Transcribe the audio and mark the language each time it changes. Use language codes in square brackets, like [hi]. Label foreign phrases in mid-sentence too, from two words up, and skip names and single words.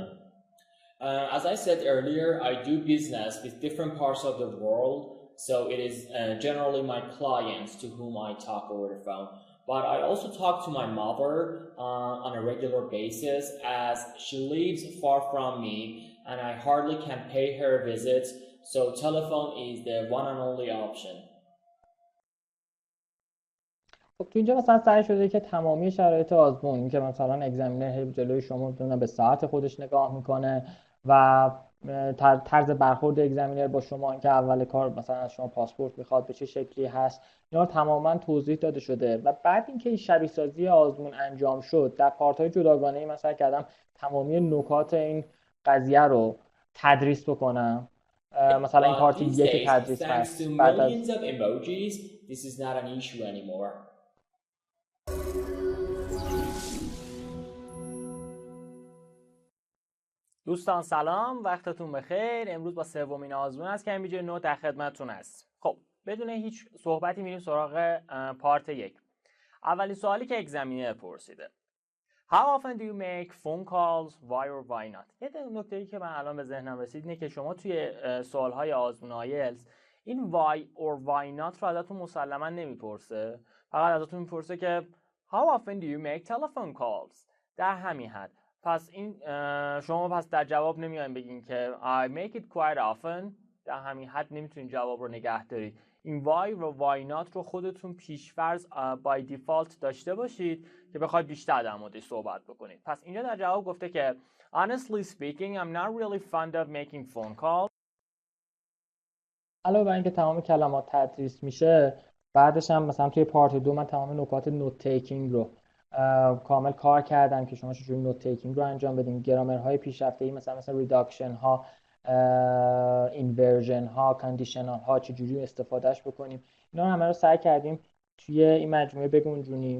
[en] As I said earlier, I do business with different parts of the world, so it is generally my clients to whom I talk over the phone. But I also talk to my mother on a regular basis as she lives far from me and I hardly can pay her visits, so telephone is the one and only option. [fa] خب تو اینجا مثلا سعی شده که تمامی شرایط آزمون که مثلا اگزمینر جلوی شما به ساعت خودش نگاه میکنه و طرز برخورد اگزمینر با شما اینکه اول کار مثلا از شما پاسپورت میخواد به چه شکلی هست اینا تماما توضیح داده شده و بعد اینکه این شبیه سازی آزمون انجام شد در پارت های جداگانه مثلا کردم تمامی نکات این قضیه رو تدریس بکنم. مثلا این پارت یک تدریس هست بعد از [en] emojis, this is not an issue anymore. [fa] دوستان سلام، وقتتون بخیر. امروز با سومین آزمون از کمبریج نوت در خدمتتون هست. خب بدون هیچ صحبتی میریم سراغ پارت 1. اولین سوالی که اگزمینر پرسیده [en] How often do you make phone calls? Why or why not؟ [fa] یه نکته‌ای که من الان به ذهنم رسید اینه که شما توی سوال‌های آزمون آیلتس این [en] why or why not [fa] رو ازتون مسلماً نمیپرسه، فقط ازتون میپرسه که [en] How often do you make telephone calls؟ [fa] در همین حد. پس این شما پس در جواب نمیاین بگین که [en] I make it quite often، [fa] در همین حد نمیتونین جواب رو نگه دارید. این why و [en] why not [fa] رو خودتون پیش‌فرض [en] by default [fa] داشته باشید که بخواید بیشتر در موردش صحبت بکنید. پس اینجا در جواب گفته که [en] honestly speaking I'm not really fond of making phone calls. [fa] علاوه بر اینکه تمام کلمات تدریس میشه بعدش هم مثلا توی پارت 2 من تمام نکات [en] note taking [fa] رو کامل کار کردم که شما چجوری [en] note taking [fa] رو انجام بدین، گرامرهای پیشرفته‌ای مثلا ریداکشن ها، اینورژن ها، کاندیشنال ها چجوری استفادهش بکنیم، اینا همه رو سعی کردیم توی این مجموعه بگنجونیم.